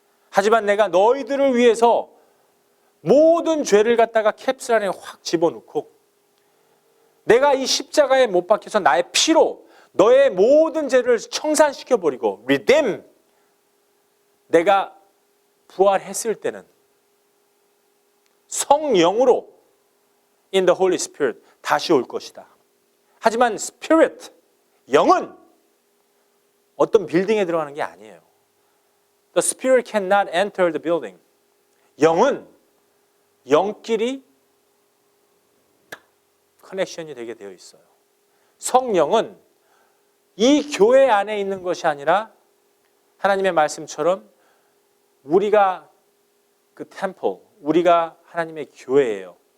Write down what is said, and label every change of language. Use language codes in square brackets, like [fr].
[ko] 하지만 내가 너희들을 위해서 모든 죄를 갖다가 캡슐 안에 확 집어넣고 내가 이 십자가에 못 박혀서 나의 피로 너의 모든 죄를 청산시켜버리고 redeem, 내가 부활했을 때는 성령으로 [en] in the Holy Spirit [ko] 다시 올 것이다. 하지만 Spirit, 영은 어떤 빌딩에 들어가는 게 아니에요. [en] The Spirit cannot enter the building. [ko] 영은 영끼리 커넥션이 되게 되어 있어요. 성령은 이 교회 안에 있는 것이 아니라 하나님의 말씀처럼 우리가 그 템플, 우리가 하나님의 교회예요.